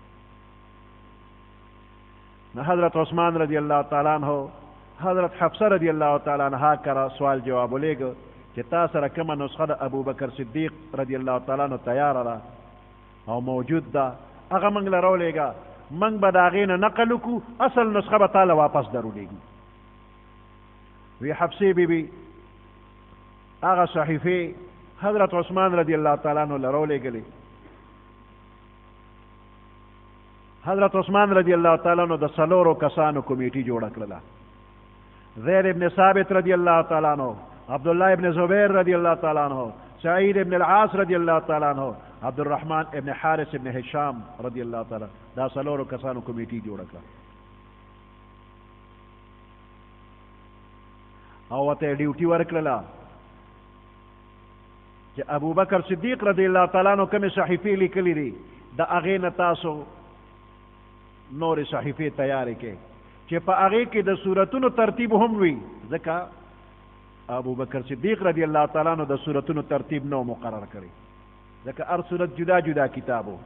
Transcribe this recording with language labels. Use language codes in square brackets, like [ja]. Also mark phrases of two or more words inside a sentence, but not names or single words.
[ps] نو حضرت عثمان [ar] رضی الله تعالی عنہ [ps] حضرت حفصه [ar] رضی الله تعالی عنہ [ps] کرا سوال جواب ولېږه چې تا سره کومه نسخه د ابوبکر صدیق [ar] رضی الله تعالی عنہ [ps] تیاره ده او موجود ده، هغه موږ له راولېږه، موږ به د هغې نه نقل وکړو، اصل نسخه به تا له واپس درولېږو. وی حفصې بیبي هغه صحیفې حضرت عثمان [ar] رضی الله تعالی عنہ [ps] له راولېږلې. حضرت عثمان [ar] رضی الله تعالی عنہ [ps] د څلورو کسانو کمیټي جوړه کړله. [ar] زید ابن ثابت رضی اللہ تعالیٰ عنہ، عبداللہ ابن زبیر رضی اللہ تعالیٰ عنہ، سعید ابن العاص رضی اللہ تعالیٰ عنہ، عبد الرحمن ابن حارث ابن هشام رضی اللہ تعالیٰ، [ps] دا څلورو کسانو کمیټي جوړه کړه او ورته ډیوټي ورکړله چې ابوبکر صدیق [ar] رضی اللہ تعالیٰ عنہ [ps] کومې صحیفې لیکلې دي د هغې نه تاسو نورې صحیفې تیارې کړئ چې په هغې کې د سورتونو ترتیب هم وي، ځکه ابوبکر صدیق [ar] رضی الله تعالی عنہ [ps] د سورتونو ترتیب نو مقرر کړی، ځکه هر سورت جدا جدا کتاب و.